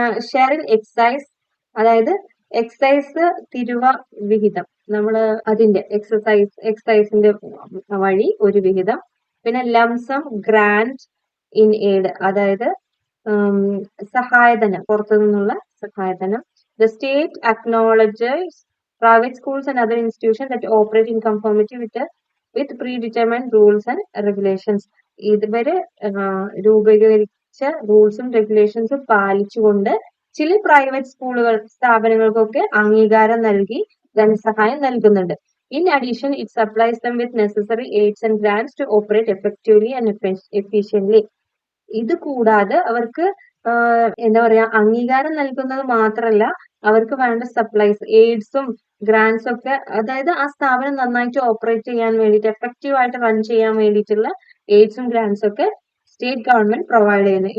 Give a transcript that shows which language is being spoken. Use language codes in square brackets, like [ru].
[en] share in excise, [ml] അതായത് excise തിരുവ വിഹിതം, നമ്മള് അതിന്റെ എക്സൈസിന്റെ വഴി ഒരു വിഹിതം. പിന്നെ [en] lump sum grant in aid, [ml] അതായത് സഹായധനം, പുറത്തു നിന്നുള്ള സഹായധനം. [en] The state acknowledges private schools and other institutions that operate in conformity with predetermined rules and regulations. [ml] ഇതുവരെ രൂപീകരിച്ച റൂൾസും റെഗുലേഷൻസും പാലിച്ചുകൊണ്ട് ചില പ്രൈവറ്റ് സ്ഥാപനങ്ങൾക്കൊക്കെ അംഗീകാരം നൽകി ധനസഹായം നൽകുന്നുണ്ട്. [en] In addition, it supplies them with necessary aids and grants to operate effectively and efficiently. [ml] ഇത് കൂടാതെ അവർക്ക് എന്താ പറയാ, അംഗീകാരം നൽകുന്നത് മാത്രമല്ല, അവർക്ക് വേണ്ട സപ്ലൈസ്, എയ്ഡ്സും ഗ്രാൻസും ഒക്കെ, അതായത് ആ സ്ഥാപനം നന്നായിട്ട് ഓപ്പറേറ്റ് ചെയ്യാൻ വേണ്ടിയിട്ട്, എഫക്റ്റീവ് ആയിട്ട് റൺ ചെയ്യാൻ വേണ്ടിയിട്ടുള്ള എയ്ഡ്സും ഗ്രാൻസും ഒക്കെ സ്റ്റേറ്റ് ഗവൺമെന്റ് പ്രൊവൈഡ് ചെയ്യുന്നു.